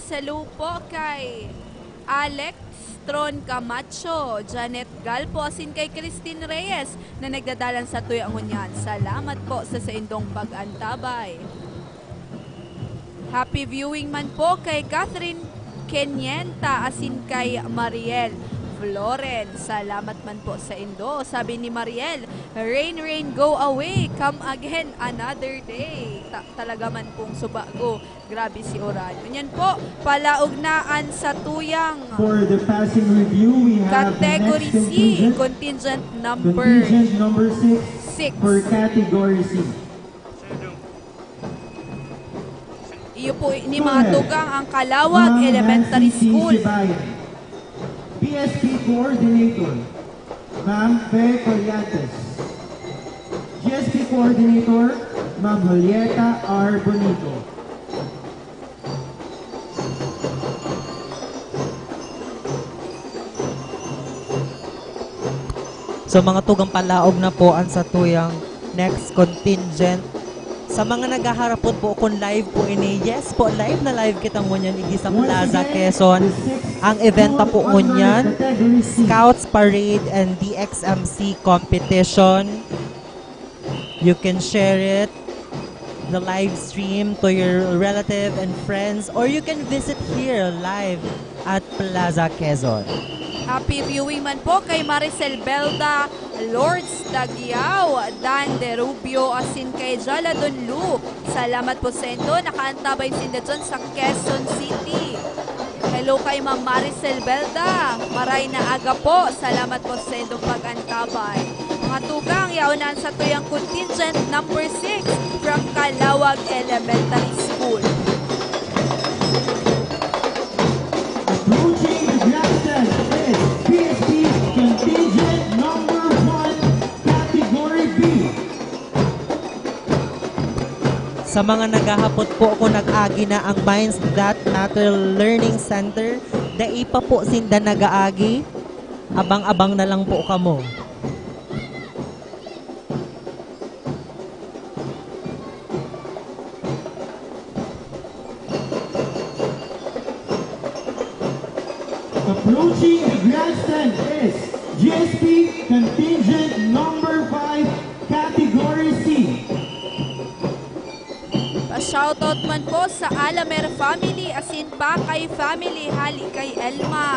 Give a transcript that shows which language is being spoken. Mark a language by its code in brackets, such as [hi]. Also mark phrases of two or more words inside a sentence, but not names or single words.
[bik] Hello po kay Alex Tron Camacho, Janet Galpo, asin kay Christine Reyes na nagdadalan sa tuyang hunyan. Salamat po sa indong pag-antabay. [en] Happy viewing [bik] man po kay Catherine Kenyenta, asin kay Mariel Florence. Salamat man po sa indo. Sabi ni Mariel, [en] rain, rain, go away. Come again another day. [bik] Talaga man pong subago. Grabe si Oran. Ganyan po, palaugnaan sa tuyang. [en] For the passing review, we have Category C, contingent number 6. For Category C. [bik] Iyo po ni mga tugang ang Kalawag Elementary School. [en] PSP Coordinator, Ma'am Fe Collantes. GSP Coordinator, Ma'am Julieta R. Bonito. [bik] So mga tugang palaog na po ang sa tuyang [en] next contingent. [bik] Sa mga naghaharapon po kung live po ini, yes po, live na live kitang ngunyan igi sa Plaza, Quezon. Ang eventa po ngunyan, Scouts Parade and DXMC competition. [en] You can share it, the live stream to your relative and friends, or you can visit here live at Plaza, Quezon. Happy viewing [bik] man po kay Maricel Belda, Lords Dagiao, Dan De Rubio, asin kay Jala Donlu. Salamat po sa ito. Nakaantabay sinda dyan sa Quezon City. Hello kay Ma'am Maricel Belda. Maray na aga po. Salamat po sa ito pag-antabay. Mga tugang, yaunan sa tuyang [en] contingent number 6 from [bik] Kalawag Elementary School. [en] Approaching the grandstand is PSP contingent number 1, Category B. [bik] Sa mga naghahapot po ako nag-agi na ang Minds That Matter Learning Center, dai pa po sinda nag-aagi. Abang-abang na lang po kamo. [en] Approaching the grandstand is GSP contingent number 5, Category C. [bik] Pa-shoutout man po sa Alamer family, asin pa kay family, hali kay Elma.